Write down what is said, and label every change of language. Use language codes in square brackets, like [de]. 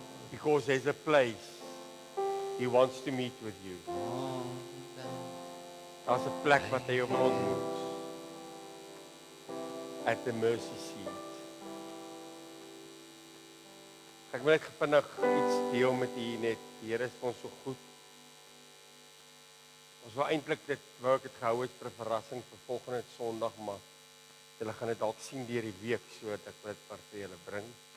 [en] Because there's a place He wants to meet with you. [af] Daar's 'n plek wat hy jou wil ontmoet. [en] At the mercy seat. [af] Ek wil net vinnig iets deel met u net. Die Here is vir ons so goed. Ons wou eintlik wou ek dit gehou het vir 'n verrassing vir volgende Sondag, maar julle gaan dit dalk sien deur die week, so dat ek dit vir julle bring.